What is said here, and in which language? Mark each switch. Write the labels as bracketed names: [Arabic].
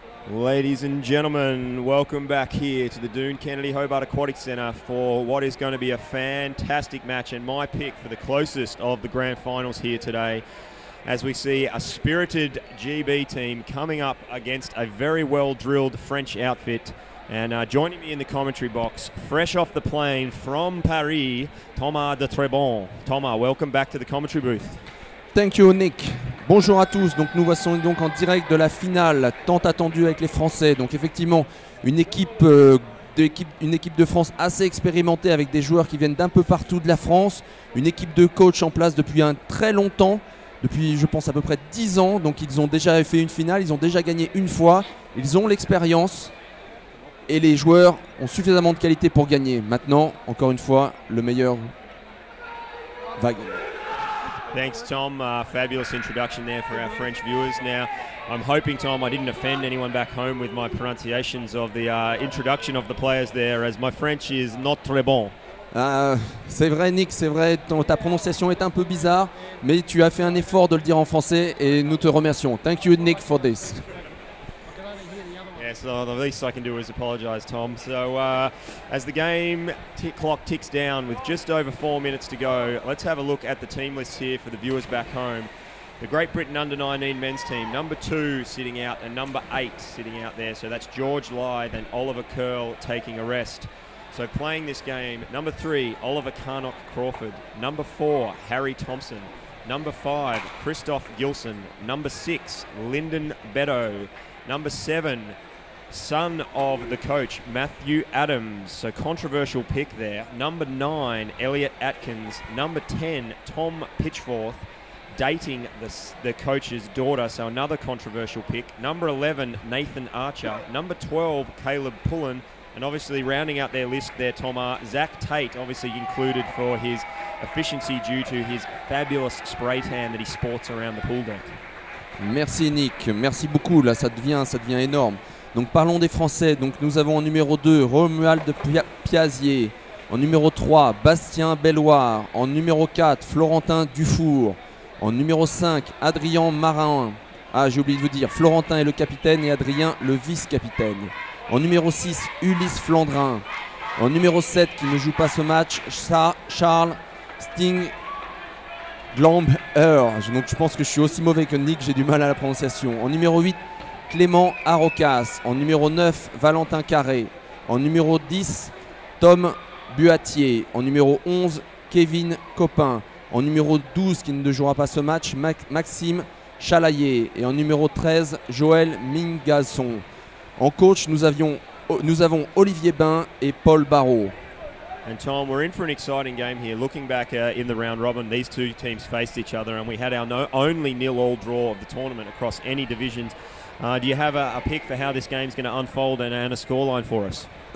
[English] Ladies and gentlemen, welcome back here to the Doon Kennedy Hobart Aquatic Centre for what is going to be a fantastic match and my pick for the closest of the grand finals here today, as we see a spirited GB team coming up against a very well-drilled French outfit. And joining me in the commentary box, fresh off the plane from Paris, Thomas de Trebon. Thomas, welcome back to the commentary booth. Thank you, Nick. [French] Bonjour à tous. Donc nous voici donc en direct de la finale tant attendue avec les Français. Donc effectivement, une équipe de France assez expérimentée avec des joueurs qui viennent d'un peu partout de la France. Une équipe de coach en place depuis un très longtemps, depuis je pense à peu près 10 ans. Donc ils ont déjà fait une finale, ils ont déjà gagné une fois. Ils ont l'expérience et les joueurs ont suffisamment de qualité pour gagner. Maintenant, encore une fois, le meilleur va gagner. [English] Thanks, Tom. Fabulous introduction there for our French viewers. Now, I'm hoping, Tom, I didn't offend anyone back home with my pronunciations of the introduction of the players there, as my French is not [French] très bon. C'est vrai, Nick, c'est vrai, ta prononciation est un peu bizarre, mais tu as fait un effort de le dire en français et nous te remercions. [English] Thank you, Nick, for this. So the least I can do is apologise, Tom. So as the game clock ticks down with just over 4 minutes to go, let's have a look at the team list here for the viewers back home. The Great Britain under-19 men's team, number 2 sitting out and number 8 sitting out there. So that's George Lythe and Oliver Curl taking a rest. So playing this game, number 3, Oliver Carnock Crawford. Number 4, Harry Thompson. Number 5, Christoph Gilson. Number 6, Lyndon Beddoe. Number 7, son of the coach, Matthew Adams, so controversial pick there. Number 9, Elliot Atkins. Number 10, Tom Pitchforth, dating the coach's daughter, so another controversial pick. Number 11, Nathan Archer. Number 12, Caleb Pullen. And obviously rounding out their list there, Tom, Zach Tate, obviously included for his efficiency due to his fabulous spray tan that he sports around the pool deck. [French] Merci Nick, merci beaucoup, là ça devient énorme. Donc parlons des Français. Donc nous avons en numéro 2 Romuald Piazier, en numéro 3 Bastien Belloir, en numéro 4 Florentin Dufour, en numéro 5 Adrien Marin. Ah, j'ai oublié de vous dire, Florentin est le capitaine et Adrien le vice-capitaine. En numéro 6 Ulysse Flandrin, en numéro 7 qui ne joue pas ce match Charles Sting Glamber. Donc je pense que je suis aussi mauvais que Nick, j'ai du mal à la prononciation. En numéro 8 Clément Arocas, en numéro 9 Valentin Carré, en numéro 10 Tom Buatier, en numéro 11 Kevin Copin, en numéro 12 qui ne jouera pas ce match Maxime Chalaillé et en numéro 13 Joël Mingazon. En coach nous avons Olivier Bain et Paul Barrault. [English] And Tom, we're in for an exciting game here. Looking back in the round robin, these two teams faced each other and we had our only nil-all draw of the tournament across any divisions. Do you have a pick for how this game's going to unfold and a scoreline for us?